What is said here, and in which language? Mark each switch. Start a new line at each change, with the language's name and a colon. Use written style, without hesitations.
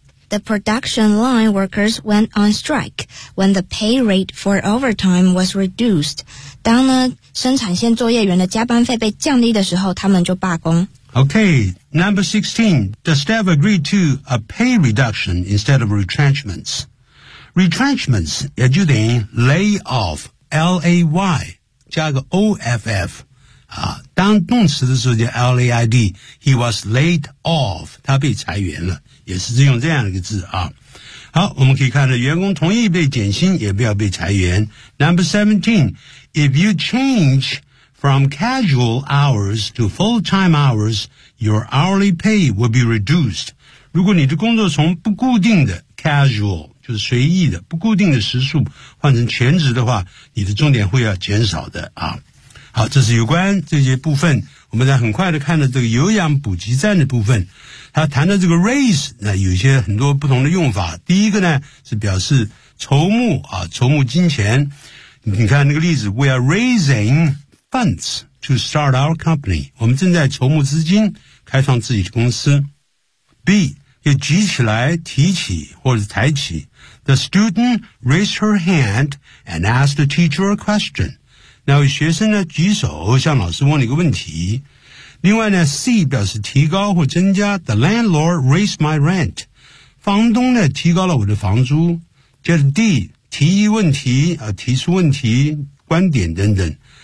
English: the production line workers went on strike when the pay rate for overtime was reduced.
Chinese: 当呢生产线作业员的加班费被降低的时候，他们就罢工。
English: Okay, number 16. The staff agreed to a pay reduction instead of retrenchments.
Chinese: Retrenchments, 也就等于 lay off, L-A-Y, 加个 O-F-F. 当动词的时候叫 LAID,
English: he was laid off,
Chinese: 他被裁员了，也是用这样的一个字啊。好，我们可以看到员工同意被减薪也不要被裁员。
English: Number 17, if you change from casual hours to full-time hours, your hourly pay will be reduced.
Chinese: 如果你的工作从不固定的 casual, 就是随意的不固定的时数换成全职的话，你的钟点会要减少的啊。好，这是有关这些部分，我们再很快的看到这个有氧补给站的部分。他谈到这个 raise, 那有些很多不同的用法。第一个呢是表示筹募啊，筹募金钱。你看那个例子
English: ,we are raising funds to start our company.
Chinese: 我们正在筹募资金开创自己的公司。 B, 又举起来提起或者抬起。
English: The student raised her hand and asked the teacher a question.
Chinese: 那位学生呢举手向老师问了一个问题。另外呢 ,C 表示提高或增加 ,
English: the landlord raised my rent,
Chinese: 房东呢提高了我的房租。接着 D, 提议问题、提出问题观点等等。